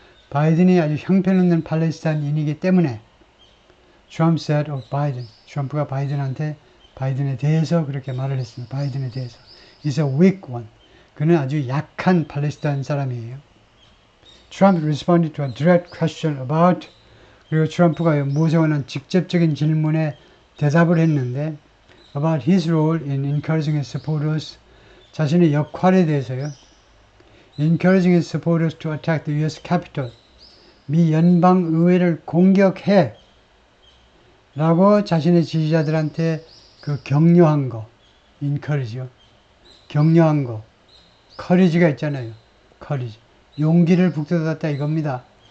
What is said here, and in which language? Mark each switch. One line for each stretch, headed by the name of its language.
Korean: 바이든이 아주 형편없는 팔레스타인이기 때문에.
English: Trump said of Biden.
Korean: 트럼프가 바이든에 대해서 그렇게 말을 했습니다. 바이든에 대해서.
English: He's a weak one.
Korean: 그는 아주 약한 팔레스타인 사람이에요.
English: Trump responded to a direct question about,
Korean: 그리고 트럼프가 무엇에 관한 직접적인 질문에 대답을 했는데
English: about his role in encouraging his supporters
Korean: 자신의 역할에 대해서요.
English: encouraging his supporters to attack the U.S.
Korean: Capitol 미 연방의회를 공격해 라고 자신의 지지자들한테 그 격려한 거 encourage요. 격려한 거 courage가 있잖아요. courage 용기를 북돋았다 이겁니다.